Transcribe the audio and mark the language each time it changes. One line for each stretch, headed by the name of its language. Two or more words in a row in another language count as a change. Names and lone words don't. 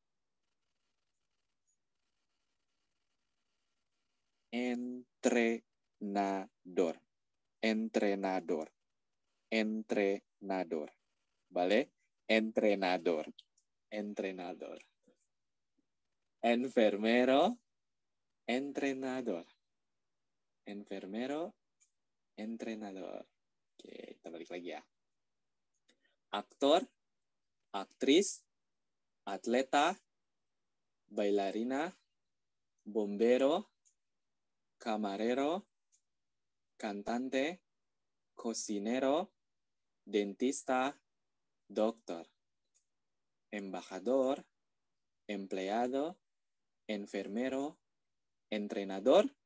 Spanish: Entrenador, entrenador, entrenador, ¿vale? Entrenador, entrenador. Enfermero, entrenador. Enfermero, entrenador.
Indonesian: Oke, kita balik lagi ya.
Spanish: Aktor, aktris, atleta, bailarina, bombero, camarero, cantante, cocinero, dentista, doctor, embajador, empleado, enfermero, entrenador,